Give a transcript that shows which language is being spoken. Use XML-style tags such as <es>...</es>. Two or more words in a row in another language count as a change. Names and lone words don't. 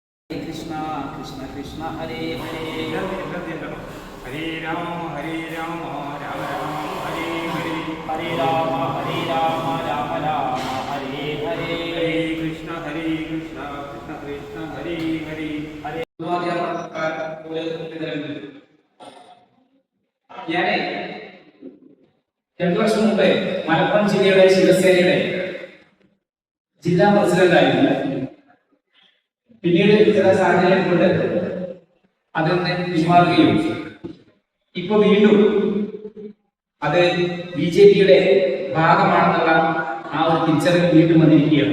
<sa>कृष्ण कृष्ण कृष्ण हरे हरे हरे राम राम राम हरे हरे हरे राम राम राम हरे हरे हरे कृष्ण कृष्ण कृष्ण हरे हरे</sa> <ml>हरे ഞാനേ 2 വർഷം മുമ്പേ മലപ്പുറം ജില്ലയുടെ ശിവസേനയുടെ ജില്ലാ പ്രസിഡന്റ് ആയിരുന്നു. പിന്നീട് ചില സാഹചര്യം കൊണ്ട് അതിൽ നിന്ന് പിന്മാറുകയും ഇപ്പൊ വീണ്ടും അത് ബിജെപിയുടെ ഭാഗമാണെന്നുള്ള ആ ഒരു തിരിച്ചറിവ് വീണ്ടും വന്നിരിക്കുകയാണ്.</ml>